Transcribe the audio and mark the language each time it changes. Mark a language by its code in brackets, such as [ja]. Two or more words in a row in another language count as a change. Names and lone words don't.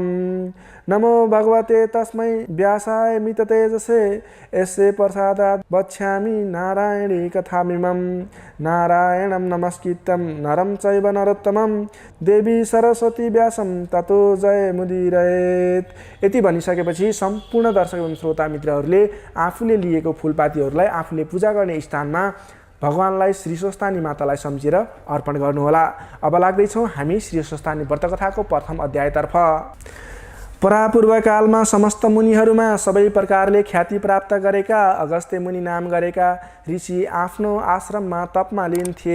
[sa] नमो भगवते तस्मै व्यासाय मिततेजसे यस्य प्रसादात् वक्ष्यामि नारायणी कथामिमं। नारायणं नमस्कृत्यं नरं चैव नरोत्तमं देवी सरस्वती व्यासं ततो जयमुदीरयेत्। [ne] यति भनिसकेपछि सम्पूर्ण दर्शक एवं श्रोता मित्रहरूले आफूले लिएको फुलपातीहरूलाई आफूले पूजा गर्ने स्थानमा भगवानलाई श्री स्वस्तानी मातालाई सम्झेर अर्पण गर्नुहोला। अब लाग्दैछौँ हामी श्री स्वस्तानी व्रत कथाको प्रथम अध्यायतर्फ। परापूर्व कालमा समस्त मुनिहरूमा सबै प्रकारले ख्याति प्राप्त गरेका अगस्त्य मुनि नाम गरेका ऋषि आफ्नो आश्रममा तपमा लिन थिए।